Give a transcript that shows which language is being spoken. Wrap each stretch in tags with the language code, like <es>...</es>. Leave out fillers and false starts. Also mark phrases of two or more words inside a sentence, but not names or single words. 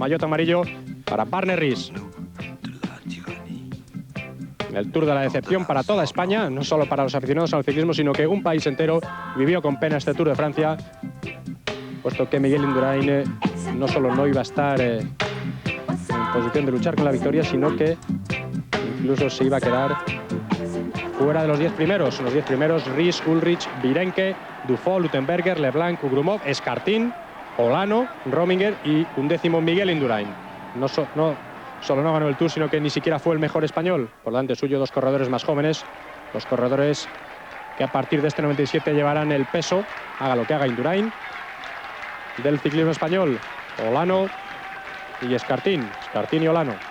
<es>Maillot amarillo para Barnet Ries. El Tour de la decepción para toda España, no solo para los aficionados al ciclismo, sino que un país entero vivió con pena este Tour de Francia, puesto que Miguel Indurain no solo no iba a estar en posición de luchar con la victoria, sino que incluso se iba a quedar fuera de los 10 primeros. Los 10 primeros: Ries, Ulrich, Virenque, Dufaux, Luttenberger, Leblanc, Grumov, Escartín, Olano, Rominger y 11º Miguel Indurain. Solo no ganó el Tour, sino que ni siquiera fue el mejor español. Por delante suyo 2 corredores más jóvenes, 2 corredores que a partir de este 97 llevarán el peso, haga lo que haga Indurain, del ciclismo español: Olano y Escartín y Olano.</es>